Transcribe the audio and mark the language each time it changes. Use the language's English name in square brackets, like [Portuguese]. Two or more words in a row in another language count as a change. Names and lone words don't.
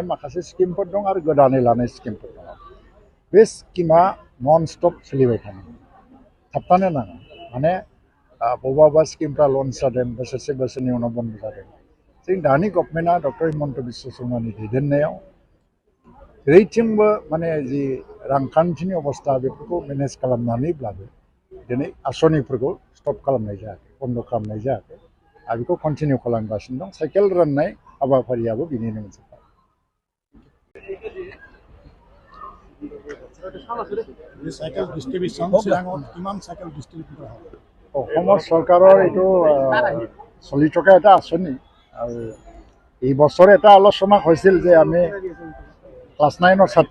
[Bodo] माखासे स्किमफोर दं आरो गोदानै लानाय स्किमफोर दङ बे स्किमा [English] non stop [Bodo] सोलिबाय थानांगौ थाबथानो नाङा माने बबेबा स्किमफ्रा लन्च जादों बोसोरसे बोसोरनि उनाव बन्द जादों जों दानि गभर्नमेन्टआ डक्टर हिमन्त बिश्व शर्मानि दैदेननायाव जेरैथिंबो माने जि रांखान्थिनि अबस्था बेफोरखौ मेनेज खालामनानैब्लाबो दिनै आसनिफोरखौ स्टप खालामनाय जायाखै बन्द खालामनाय जायाखै आरो बेखौ कन्टिनिउ खालामगासिनो दं साइकेल राननाय हाबाफारियाबो बिनिनो मोनसे [Assamese] অসমৰ চৰকাৰৰ এইটো চলি থকা এটা আঁচনি আৰু এই বছৰ এটা আলোচনা হৈছিল যে আমি ক্লাছ 9ৰ ছাত্ৰ